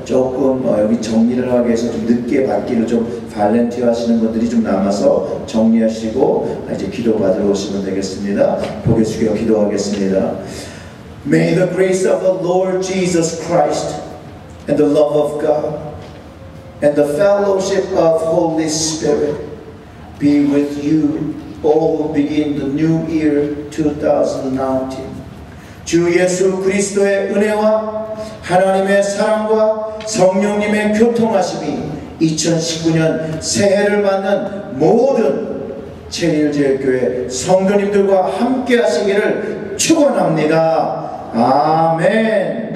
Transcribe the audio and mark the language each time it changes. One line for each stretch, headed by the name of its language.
Korean: 조금 여기 정리를 하기 위해서 좀 늦게 받기를 좀 발렌티어 하시는 분들이 좀 남아서 정리하시고 이제 기도 받으러 오시면 되겠습니다. 고개 숙여 기도하겠습니다.
English: May the grace of the Lord Jesus Christ and the love of God and the fellowship of Holy Spirit be with you all who begin the new year 2019.
Korean: 주 예수 그리스도의 은혜와 하나님의 사랑과 성령님의 교통하심이 2019년 새해를 맞는 모든 체리힐제일교회 성도님들과 함께 하시기를 축원합니다. 아멘.